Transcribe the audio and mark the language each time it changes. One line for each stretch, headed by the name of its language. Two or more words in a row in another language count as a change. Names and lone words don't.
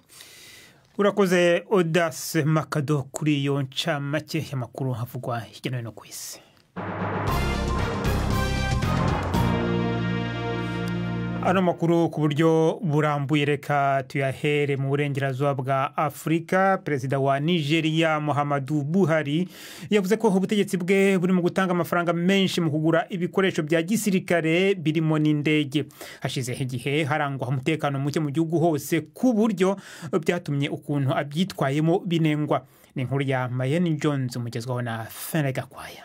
Kinyarwanda: urakoze Audace Makado kuri iyo ncamake y'amakuru havugwa hirya no hino ku isi.
Rundi: Ano makuru ku buryo burambuye reka tuyahere mu burengerazuba bwa Afrika.
Kinyarwanda: Perezida wa Nigeria Muhammadu Buhari yavuze ko ubutegetsi bwe buri mu gutanga amafaranga menshi mu kugura ibikoresho bya gisirikare birimo n'indege. Hashize igihe harangwa umutekano muke mu gihugu hose ku buryo byatumye ukuntu abyitwayemo binengwa. Ni inkuru ya Mayeni Jones umugezwaho na Fenega Kwaya.